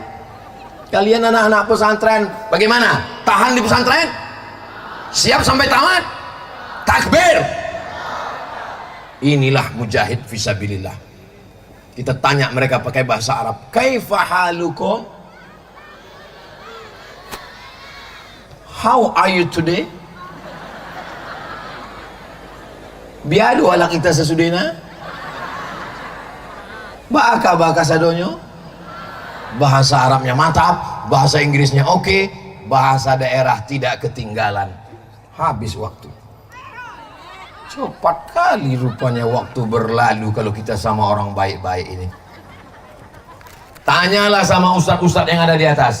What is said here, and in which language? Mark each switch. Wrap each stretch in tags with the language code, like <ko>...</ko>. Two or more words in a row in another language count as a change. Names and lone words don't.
<id>Kalian anak-anak pesantren bagaimana? Tahan di pesantren? Siap sampai tamat? Takbir. Inilah mujahid fisabilillah. Kita tanya mereka pakai bahasa Arab,</id> <ar>كيف حالكم?</ar> <en>How are you today? Biadu ala kita sesudina?</en> <min>Baka sadonyo?</min> <id>Bahasa Arabnya mantap, bahasa Inggrisnya oke, bahasa daerah tidak ketinggalan. Habis waktu. Cepat kali rupanya waktu berlalu kalau kita sama orang baik-baik ini. Tanyalah sama ustadz-ustadz yang ada di atas.</id>